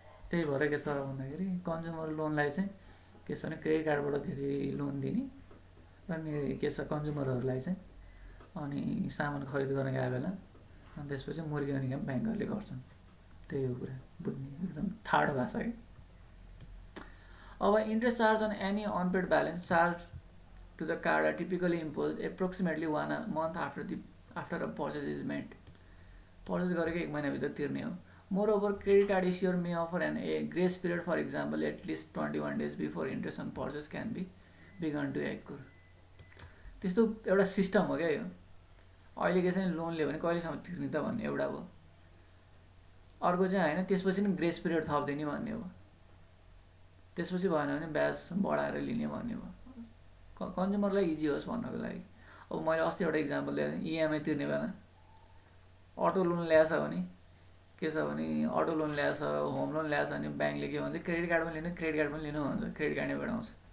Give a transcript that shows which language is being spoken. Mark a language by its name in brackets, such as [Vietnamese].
[Nepali] त्यही भएर के छ भन्दाखेरि कन्ज्युमर लोनलाई चाहिँ के छ भने क्रेडिट कार्डबाट धेरै लोन दिने, अनि के छ कन्ज्युमरहरूलाई चाहिँ अनि सामान खरिद गर्न गए बेला अनि त्यसपछि मुर्गी अनि काम ब्याङ्कहरूले गर्छन्। त्यही हो कुरा बुझ्ने, एकदम ठाडो भाषा कि। [English] अब interest charge on any unpaid balance charge to the card are typically imposed approximately 1 month after a purchase is made. [Nepali] Purchase गरेको 1 महिनाभित्र तिर्ने हो। [English] Moreover, credit card issuer may offer a grace period, for example, at least 21 days before interest on purchase can be begun to accrue. [Nepali] त्यस्तो एउटा system हो क्या यो। अहिले के चाहिँ लोन लियो भने कहिलेसम्म तिर्ने त भन्ने एउटा हो। अर्को चाहिँ होइन त्यसपछि नि ग्रेस पिरियड थपिदिने भन्ने हो। त्यसपछि भएन भने ब्याज बढाएर लिने भन्ने हो। कन्ज्युमरलाई इजी होस् भन्नको लागि। अब मैले अस्ति एउटा इक्जाम्पल दिएको थिएँ, इएमआई तिर्ने बेला अटो लोन ल्याएछ भने के छ भने अटो लोन ल्याएछ, होम लोन ल्याएछ भने ब्याङ्कले के भन्छ क्रेडिट कार्ड पनि लिनु, क्रेडिट कार्ड पनि लिनु भन्छ, क्रेडिट कार्ड नै बढाउँछ।